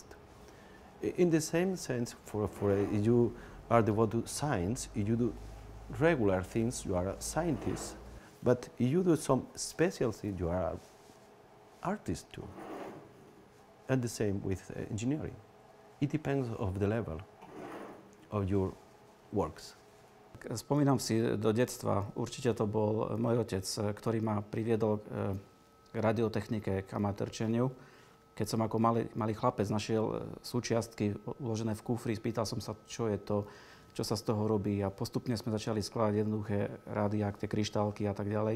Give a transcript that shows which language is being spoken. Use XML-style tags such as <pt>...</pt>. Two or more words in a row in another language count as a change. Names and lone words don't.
<en>In the same sense, you are devoted to science, you do regular things, you are a scientist. But if you do some special things, you are an artist too. And the same with engineering. It depends of the level of your works.</en> <sk>Spomínam si do detstva, určite to bol môj otec, ktorý ma priviedol k radiotechnike, k amatérčeniu. Keď som ako malý chlapec našiel súčiastky uložené v kufri, spýtal som sa, čo je to, čo sa z toho robí, a postupne sme začali skladať jednoduché rádia, tie kryštálky a tak ďalej.</sk>